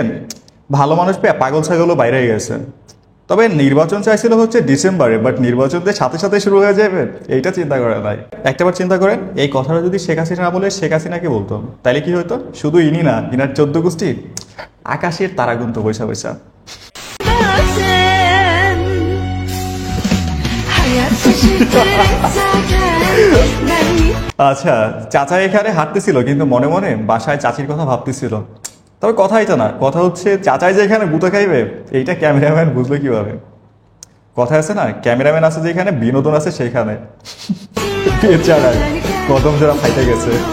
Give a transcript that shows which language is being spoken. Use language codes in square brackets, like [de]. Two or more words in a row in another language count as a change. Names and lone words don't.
[bn] ভালো মানুষ পেয়ে পাগল ছাগলও বাইরে হয়ে গেছে। তবে নির্বাচন চাইছিল হচ্ছে ডিসেম্বরে, বাট নির্বাচনদের সাথে সাথে শুরু হয়ে যাবে, এইটা চিন্তা করে নাই। একটাবার চিন্তা করেন, এই কথাটা যদি শেখ হাসিনা বলে শেখ হাসিনাকে বলতো, তাহলে কি হতো? শুধু ইনি না, ইনার 14 গোষ্ঠী আকাশের তারা গুনত বৈশা বৈশা। [tr] bazen. Hayat şaşırtır hep zaten. Ben [bn] আচ্ছা, চাচা এখানে হাঁটতেছিল কিন্তু মনে মনে বাসায় চাচির কথা ভাবতেছিল। তবে কথা এটা না, কথা হচ্ছে চাচাই যে এখানে গুতা খাইবে, এইটা ক্যামেরাম্যান বুঝলো কিভাবে? কথা আছে না, ক্যামেরাম্যান আছে যেখানে, বিনোদন আছে সেখানে। বেচারা কদম যারা ফাইটে গেছে।